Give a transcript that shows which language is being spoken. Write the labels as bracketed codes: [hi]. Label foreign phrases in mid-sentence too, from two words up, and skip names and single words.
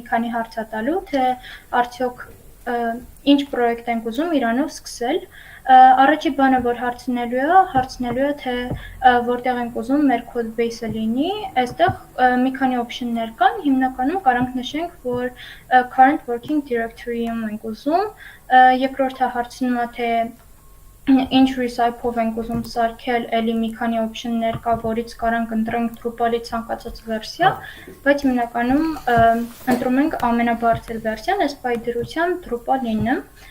[hy] քանի հարց է տալու, թե արդյոք ինչ պրոյեկտ ենք ուզում իրանով սկսել։ Առաջի բանը, որ հարցնելու է, թե որտեղ ենք ուզում մեր [en] code base-ը [hy] լինի, այստեղ մի քանի option-ներ կան, հիմնականում կարանք նշենք, որ [en] current working directory-ում [hy] ենք ուզում, երկրորդը հարցնում է, թե ինչ recipe-ով ենք ուզում սարքել, էլի մի քանի option-ներ կա, որից կարանք ընտրենք Drupal-ի ցանկացած վերսիա, բայց հիմնականում ընտրում ենք ամենաբարձր վերսիան, այս պահի դրությամբ Drupal 9-ը։